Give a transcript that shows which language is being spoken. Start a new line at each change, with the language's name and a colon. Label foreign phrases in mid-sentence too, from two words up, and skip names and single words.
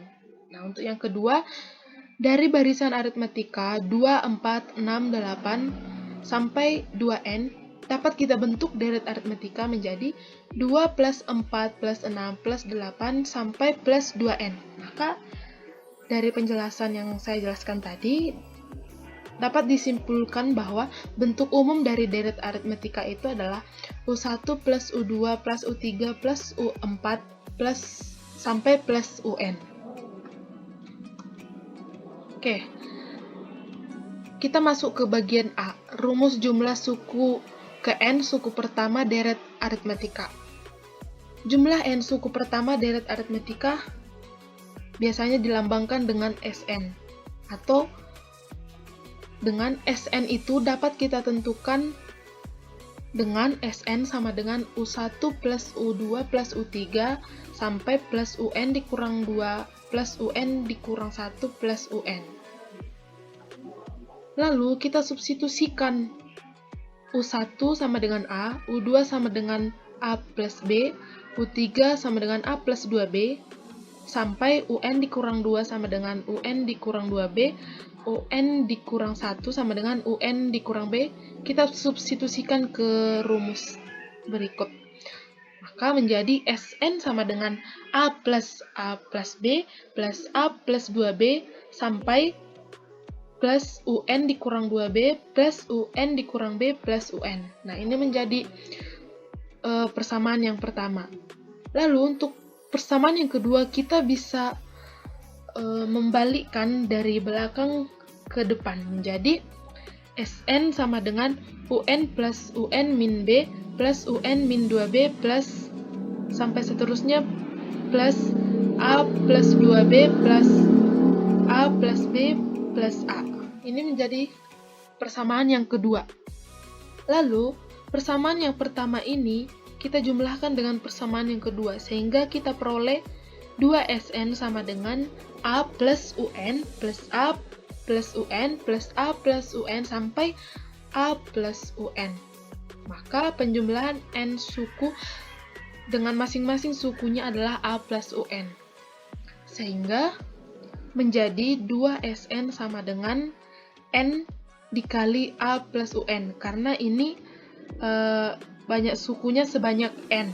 Indonesian: Nah, untuk yang kedua, dari barisan aritmatika 2, 4, 6, 8 sampai 2N dapat kita bentuk deret aritmatika menjadi 2 plus 4 plus 6 plus 8 sampai plus 2N. Maka dari penjelasan yang saya jelaskan tadi, dapat disimpulkan bahwa bentuk umum dari deret aritmatika itu adalah U1 plus U2 plus U3 plus U4 plus sampai plus UN. Oke, kita masuk ke bagian A, rumus jumlah suku ke N suku pertama deret aritmetika. Jumlah N suku pertama deret aritmetika biasanya dilambangkan dengan Sn, atau dengan Sn itu dapat kita tentukan dengan Sn sama dengan U1 plus U2 plus U3 sampai plus UN dikurang 2 plus UN dikurang 1 plus UN. Lalu kita substitusikan U1 sama dengan A, U2 sama dengan A plus B, U3 sama dengan A plus 2B, sampai UN dikurang 2 sama dengan UN dikurang 2B, UN dikurang 1 sama dengan UN dikurang B, kita substitusikan ke rumus berikut. Maka menjadi Sn sama dengan A plus B plus A plus 2B sampai plus UN dikurang 2B plus UN dikurang B plus UN. Nah, ini menjadi persamaan yang pertama. Lalu untuk persamaan yang kedua, kita bisa membalikkan dari belakang ke depan menjadi Sn sama dengan UN plus UN min B plus UN min 2B plus sampai seterusnya plus A plus 2B plus A plus B plus A. Ini menjadi persamaan yang kedua. Lalu, persamaan yang pertama ini kita jumlahkan dengan persamaan yang kedua, sehingga kita peroleh 2Sn sama dengan A plus UN plus A plus UN plus A plus UN sampai A plus UN. Maka penjumlahan N suku dengan masing-masing sukunya adalah A plus UN. Sehingga menjadi 2Sn sama dengan N dikali A plus UN. Karena ini banyak sukunya sebanyak N.